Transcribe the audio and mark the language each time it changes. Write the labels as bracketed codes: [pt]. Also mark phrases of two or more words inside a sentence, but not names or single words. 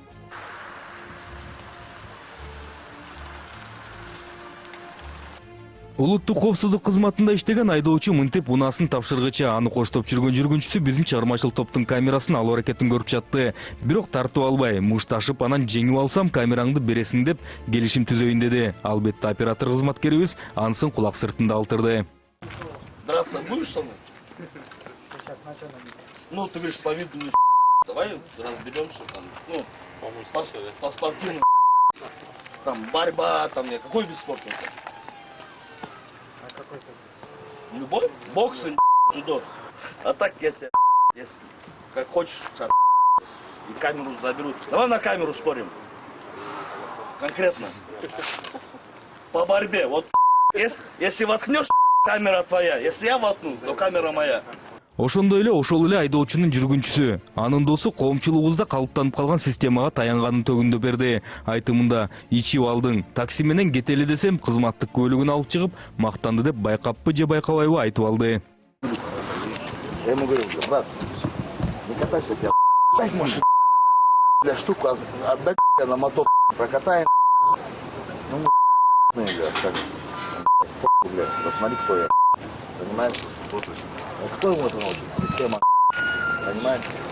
[ky] Улуттук коопсуздук кызматында иштеген айдоочу мынтип унаасын тапшыргыча аны коштоп жүргөн жүргүнчүсү биздин чыгармачыл топтун камерасын алуу аракетин көрүп жатты. Бирок тартып албай, мушташып анан жеңип алсам камераңды бересиң деп келишим түзөйүн деди. Албетте оператор кызматкерибиз ансын кулак сыртында алтырды. [ru] Драться будешь со мной? Ну, ты говоришь, по виду, давай разберемся там, ну, по спортивному, там, борьба, там, какой вид спорта? Любой? Бокс, дзюдо. А так я тебя, если как хочешь, и камеру заберу. Давай на камеру спорим. Конкретно. По борьбе. Вот если воткнешь, камера твоя. Если я воткну, то камера моя. [ky] Ошондой эле ошол эле айдоочунун жүргүнчүсү, анын досу коомчулугубузда калыптанып калган системага таянганын төгүндө берди. Айтымында ичип алдың, такси менен кетели десем, кызматтык көлүгүн алып чыгып, мактанды деп байкаппы же байкабайбы айтып алды. [ru] Я ему говорю, брат, не катайся, бля, дай машину, бля, штуку, отдай, бля, на мотор, прокатай, ну, бля, так, бля, посмотри, кто я, понимаешь? А кто ему это научит? Система, понимаешь?